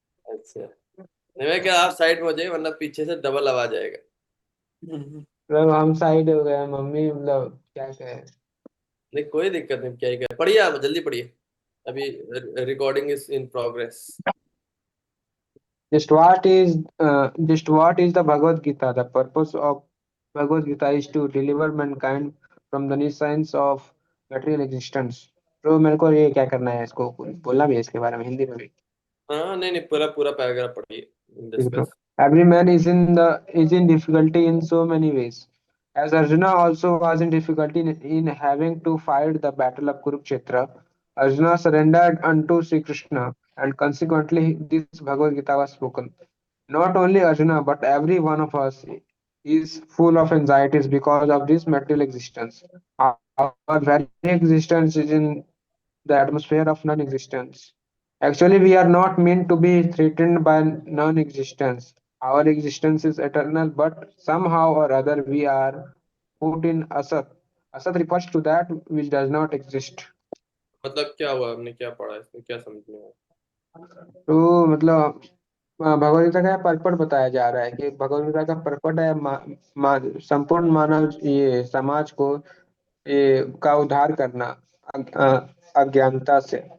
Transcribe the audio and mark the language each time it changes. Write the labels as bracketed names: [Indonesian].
[Hindi] अच्छा, नहीं मैं क्या, आप साइड में हो जाइए वरना पीछे से डबल आवाज आएगा। मतलब हम साइड हो गए, मम्मी मतलब क्या कहे। नहीं कोई दिक्कत नहीं, क्या ही कर, पढ़िए आप जल्दी पढ़िए, अभी recording is in progress. [English] Just what is the Bhagavad Gita? The purpose of Bhagavad Gita is to deliver mankind from the nescience of material existence. [Hindi] तो मेरे को ये क्या करना है, इसको बोलना भी है इसके बारे में हिंदी में भी। हाँ नहीं नहीं, पूरा पूरा पैराग्राफ पढ़िए, ठीक है bro. Discuss. [English] Every man is in difficulty in so many ways. As Arjuna also was in difficulty in having to fight the battle of Kurukshetra, Arjuna surrendered unto Sri Krishna, and consequently this Bhagavad Gita was spoken. Not only Arjuna, but every one of us is full of anxieties because of this material existence. Our very existence is in the atmosphere of non existence. Actually, we are not meant to be threatened by non existence. Our existence is eternal, but somehow or other we are put in asat. Asat refers to that which does not exist. [Hindi] मतलब क्या हुआ, हमने क्या पढ़ा इसमें, क्या समझ में आया? तो मतलब भगवद गीता का पर्पट बताया जा रहा है कि भगवद गीता का पर्पट है संपूर्ण मानव ये समाज को ये का उद्धार करना अज्ञानता से।